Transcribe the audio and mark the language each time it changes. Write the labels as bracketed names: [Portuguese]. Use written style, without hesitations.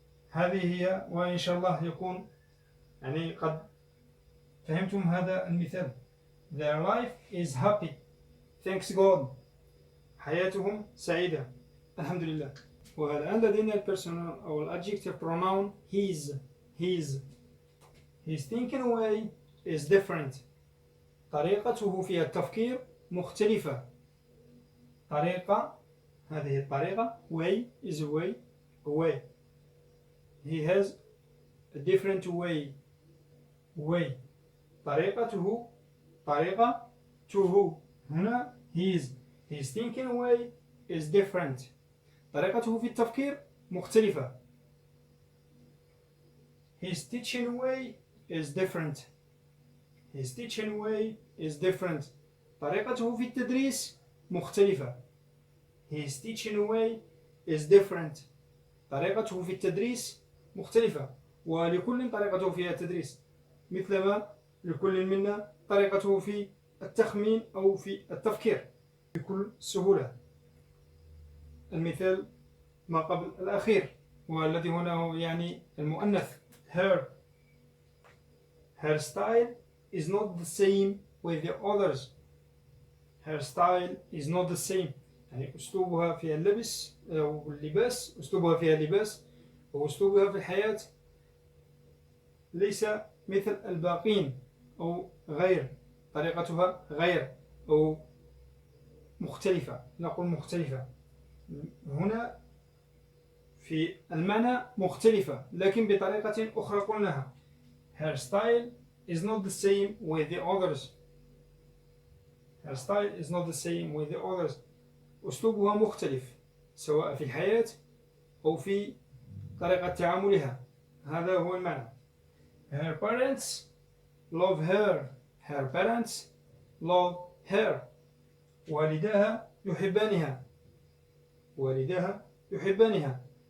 [Arabic] هذه هي، وإن شاء الله يكون يعني قد فهمتم هذا المثال. [English] Their life is happy, thanks God. [Arabic] حياتهم سعيدة الحمد لله. والآن لدينا البيرسونال أو الادجكتيف pronoun his. [English] His thinking way is different. [Arabic] طريقته في التفكير مختلفة. هذه الطريقة [English] way is a way. He has a different way. [Arabic] طريقته هنا [English] his thinking way is different. [Arabic] طريقته في التفكير مختلفة. [English] His teaching way is different. [Arabic] طريقته في التدريس مختلفة. [English] His teaching way is different. [Arabic] طريقته في التدريس مختلفة، ولكل طريقته في التدريس، مثلما لكل منا طريقته في التخمين أو في التفكير بكل سهولة. المثال ما قبل الأخير والذي هنا يعني المؤنث her. [English] Her style is not the same with the others. Her style is not the same. [Arabic] يعني أسلوبها في اللبس أو اللباس، أسلوبها في اللباس وأسلوبها في الحياة ليس مثل الباقين أو غير، طريقتها غير أو مختلفة، نقول مختلفة هنا في المعنى مختلفة لكن بطريقة أخرى قلناها. [English] Her style is not the same with the others. Her style is not the same with the others. [Arabic] أسلوبها مختلف سواء في الحياة أو في طريقة تعاملها، هذا هو المعنى. [English] Her parents love her. Her parents love her. [Arabic] والداها يحبانها. والداها يحبانها.